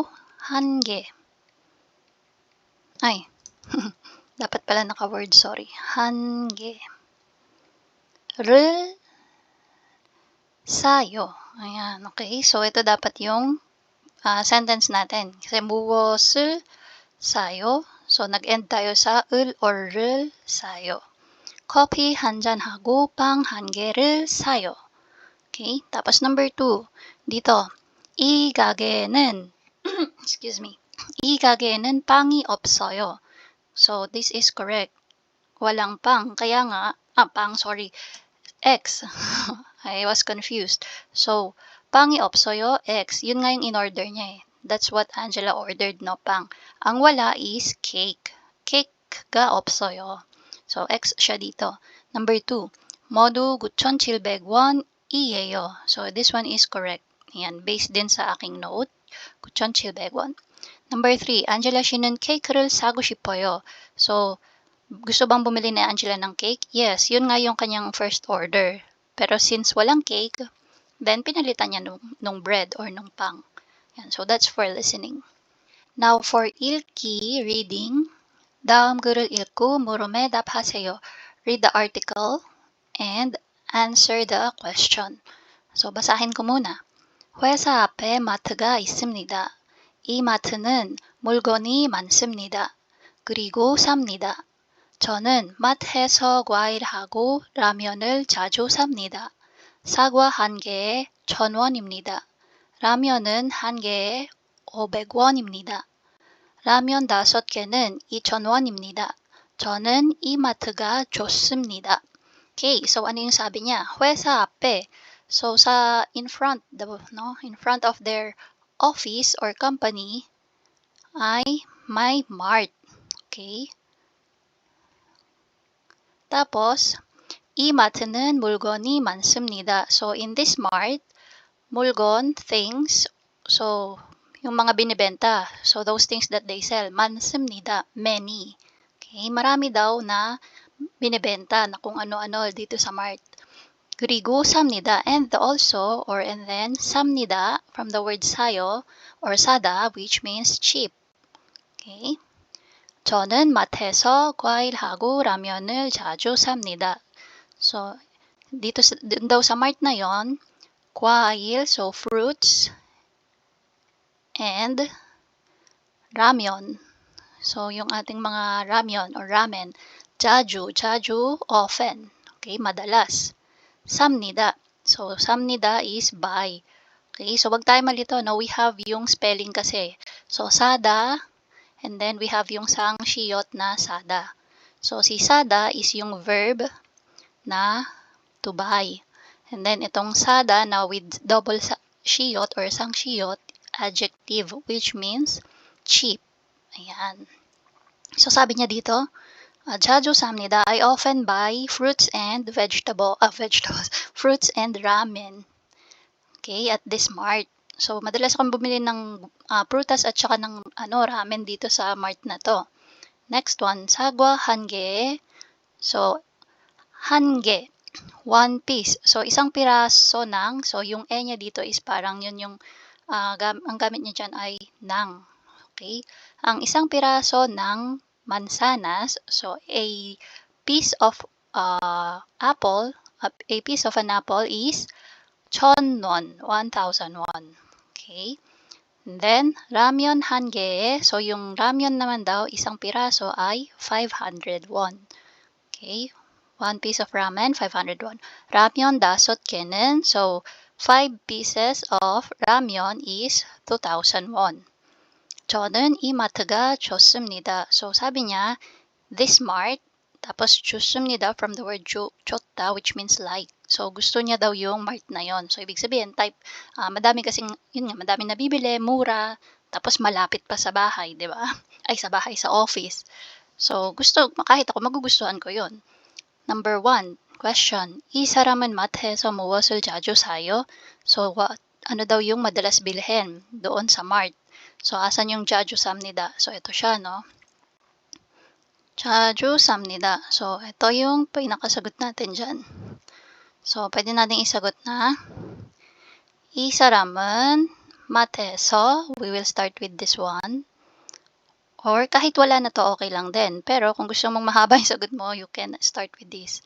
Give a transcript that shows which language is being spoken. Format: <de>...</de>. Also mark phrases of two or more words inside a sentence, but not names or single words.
<ko>1개.</ko> <tl>Ay, dapat pala naka-word, sorry.</tl> <ko>1개. 를 사요.</ko> <tl>Ayan, okay. So, ito dapat yung sentence natin.</tl> <ko>Kasi 무엇을 사요.</ko> <tl>So, nag-end tayo sa 을 or</tl> <ko>를 사요. 커피 한 잔하고 빵 1개를 사요.</ko> <tl>Okay, tapos number 2, dito,</tl> <ko>이 가게는,</ko> <en>excuse me,</en> <ko>이 가게는 빵이 없어요.</ko> <en>So, this is correct.</en> <tl>Walang pang, kaya nga, X.</tl> <en>I was confused. So,</en> <ko>빵이 없어요, X.</ko> <tl>Yun nga yung in-order niya eh.</tl> <en>That's what Angela ordered, no pang.</en> <tl>Ang wala is cake.</tl> <ko>Cake가 없어요.</ko> <tl>So, X siya dito. Number 2,</tl> <ko>모두 9,700원 이에요.</ko> <en>So, this one is correct.</en> <tl>Ayan, based din sa aking note.</tl> <ko>9,700원. Number 3, Angela 씨는 케이크를 사고 싶어요.</ko> <tl>So, gusto bang bumili ni Angela ng cake? Yes, yun nga yung kanyang first order. Pero since walang cake, then pinalitan niya nung bread or nung pang. Yan,</tl> <en>so that's for listening. Now for 읽기, reading.</en> <ko>다음 글을 읽고 물음에 답하세요.</ko> <en>Read the article and answer the question.</en> <tl>So basahin ko muna.</tl> <ko>회사 앞에 마트가 있습니다. 이 마트는 물건이 많습니다. 그리고 삽니다. 저는 마트에서 과일하고 라면을 자주 삽니다. 사과 한 개에 1,000원입니다. 라면은 한 개에 500원입니다. 라면 5개는 2,000원입니다. 저는 이 마트가 좋습니다.</ko> <tl>Okay, so ano yung sabi niya?</tl> <ko>회사 앞에.</ko> <en>So in front of their office or company ay may mart.</en> <ko>Okay? Tapos 이 마트는 물건이 많습니다.</ko> <en>So in this mart, 물건, things, so</en> <tl>yung mga binibenta.</tl> <en>So those things that they sell, 많습니다, many.</en> <tl>Okay, marami daw na binibenta na kung ano-ano dito sa mart.</tl> <ko>그리고 삽니다,</ko> <en>and also or and then 삽니다 from the word 사요 or 사다, which means cheap. Okay.</en> <ko>저는 마트에서 과일하고 라면을 자주 삽니다.</ko> <tl>So dito daw sa mart na yon, 과일,</tl> <en>so fruits, and ramen.</en> <tl>So yung ating mga ramen or ramen,</tl> <ko>자주, often.</ko> <tl>Okay, madalas.</tl> <en>삽니다. So, 삽니다 is buy.</en> <tl>Okay, so wag tayo malito,</tl> <en>no? We have yung spelling kasi. So, sada, and then we have yung sangshiyot na sada. So, si sada is yung verb na to buy. And then,</en> <tl>itong sada na</tl> <en>with double shiyot or sangshiyot, adjective, which means cheap.</en> <tl>Ayan. So, sabi niya dito,</tl> <ko>자주 삽니다.</ko> <en>I often buy fruits and vegetables, fruits and ramen. Okay, at this mart.</en> <tl>So, madalas akong bumili ng prutas at saka ng ramen dito sa mart na to.</tl> <en>Next one,</en> <ko>sagwa 한 개. So, 한 개,</ko> <en>one piece. So,</en> <tl>isang piraso ng, so yung e niya dito is parang yun yung, ang gamit niya dyan ay nang. Okay, ang isang piraso ng mansanas,</tl> <en>so a piece of apple, a piece of an apple is 1,000원, 1,000 won. Okay? And then, ramen 한 개,</en> <tl>so yung ramen naman daw, isang piraso ay 500 won.</tl> <en>Okay? One piece of ramen, 500 won. Ramen 5개는, so 5 pieces of ramen is 2,000 won.</en> <ko>저는 이 마트가 좋습니다.</ko> <en>So,</en> <tl>sabi niya,</tl> <en>this mart, tapos 좋습니다 from the word 좋다, which means like. So,</en> <tl>gusto niya daw yung mart na yon. So, ibig sabihin, madami kasing, yun nga, madami nabibili, mura, tapos malapit pa sa bahay, di ba? Ay, sa bahay, sa office. So, kahit ako, magugustuhan ko yon.</tl> <en>Number 1, question.</en> <ko>이 사람은 마트에서 무엇을 자주 사요?</ko> <tl>So, ano daw yung madalas bilhin doon sa mart? So, asan yung 자주 삽니다? So, ito siya, no?</tl> <ko>자주 삽니다.</ko> <tl>So, ito yung pinakasagot natin dyan. So, pwede natin isagot na</tl> <ko>이 사람은 마트에서,</ko> <en>we will start with this one.</en> <tl>Or kahit wala na to, okay lang din. Pero kung gusto mong mahaba yung sagot mo,</tl> <en>you can start with this.</en>